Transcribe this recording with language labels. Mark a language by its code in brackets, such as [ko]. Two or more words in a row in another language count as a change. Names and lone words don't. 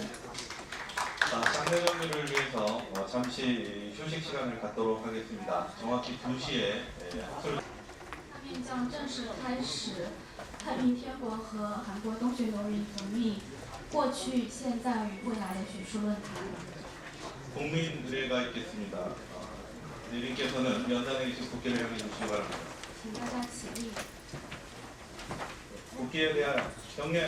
[ko] 장례 정리를 위해서 잠시 휴식 시간을 갖도록 하겠습니다. 정확히 2시에 학술 [zh] 下面将正式开始太平天国和韩国东学农民革命过去、现在与未来的学术论坛。 [ko] 국민 의례가 있겠습니다. 내림께서는 연단에 계신 국기를 향해 주시기 바랍니다. [zh] 请大家起立， [ko] 국기에 대하여 경례.